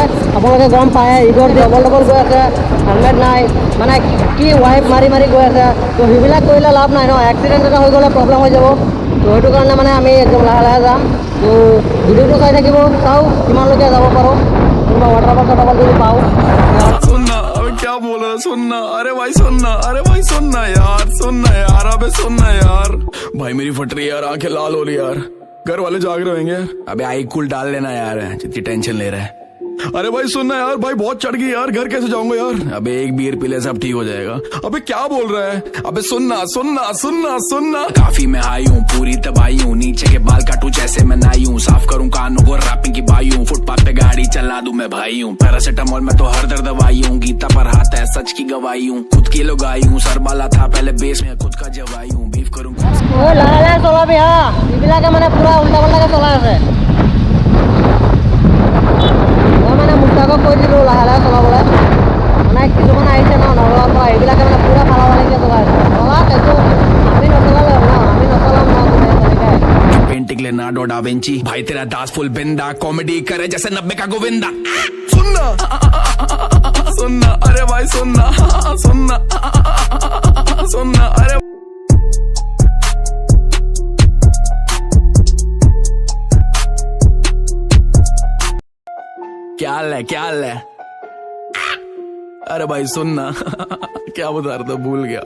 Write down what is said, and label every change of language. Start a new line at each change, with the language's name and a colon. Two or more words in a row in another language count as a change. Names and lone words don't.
Assamese: আপোনালোকে গম পায় ঈদৰ ডবল ডবল গৈ আছে, হেলমেট নাই মানে কি ৱাইপ মাৰি মাৰি গৈ আছে। তো সেইবিলাক কৰিলে লাভ নাই ন, এক্সিডেণ্ট এটা হৈ গ'লে প্ৰব্লেম হৈ যাব। তো সেইটো কাৰণে মানে আমি একদম লাহে লাহে যাম। তো ভিডিঅ'টো চাই থাকিব, চাওঁ কিমানলৈকে যাব পাৰোঁ। কোনোবা ৱাটাৰফল চটাৰফল যদি পাওঁ।
Hindi: क्या बोल रहा सुनना, अरे भाई सुनना, अरे भाई सुनना यार अबे सुनना यार। भाई मेरी फट रही यार, आंखें लाल हो रही यार। घर वाले जाग रहे होंगे। अबे आई कूल डाल लेना यार, जितनी टेंशन ले रहा है। अरे भाई सुनना यार, भाई बहुत चढ़ गई यार, घर कैसे जाऊंगा यार। अबे एक बियर पी ले सब ठीक हो जाएगा। अबे क्या बोल रहा है, अबे सुनना सुनना सुनना सुनना। काफी में आई हूँ, पूरी तबाही हूँ, नीचे के बाल काटू जैसे मैं नाई हूँ, साफ करूँ कानों को रैपिंग की बाई हूँ, फुटपाथ पे गाड़ी चला दूं मैं भाई हूँ, पैरासिटामोल में तो हर दर्द दवाई हूँ, गीता पर हाथ है सच की गवाही हूँ, खुद की लगाई हूँ, सरबाला था पहले बेस में खुद का जवाई हूँ, बीफ करूँ
Assamese: লাহে লাহে চলাবি হা, এইবিলাকে মানে পুৰা উল্টা পাল্টাকে চলাই আছে। মই মানে মুস্তাকক কৈ দিলোঁ লাহে লাহে চলাবলৈ, মানে কিছুমান আহিছে ন নগৰৰ পৰা, এইবিলাকে মানে পুৰা ফালাফালিকৈ চলাই আছে। চলাক এইটো আমি নচলালে ন, আমি নচলাম ন তেনেকৈ।
Hindi: पेंटिंग लेनार्डो डा विंची, भाई तेरा दास फुल बिंदा, कॉमेडी करे जैसे 90 का गोविंदा। सुनना सुनना अरे भाई सुनना सुनना सुनना अरे क्या हाल है अरे भाई सुनना क्या बता रहा था भूल गया।